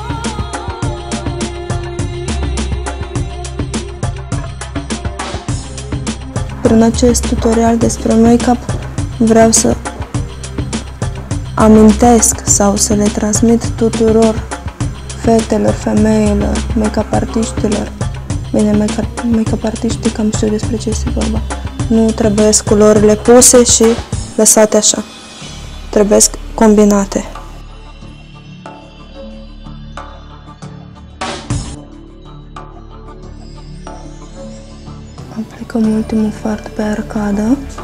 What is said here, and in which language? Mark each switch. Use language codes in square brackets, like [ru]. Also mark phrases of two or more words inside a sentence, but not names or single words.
[ro] Prin acest tutorial despre make-up vreau să amintesc sau să le transmit tuturor fetelor, femeilor, make-up artiștilor. Bine, make-up artiștii cam știu despre ce este vorba. Nu trebuie culorile puse și lăsate așa. Trebuie combinate. Aplicăm ultimul fard pe arcadă.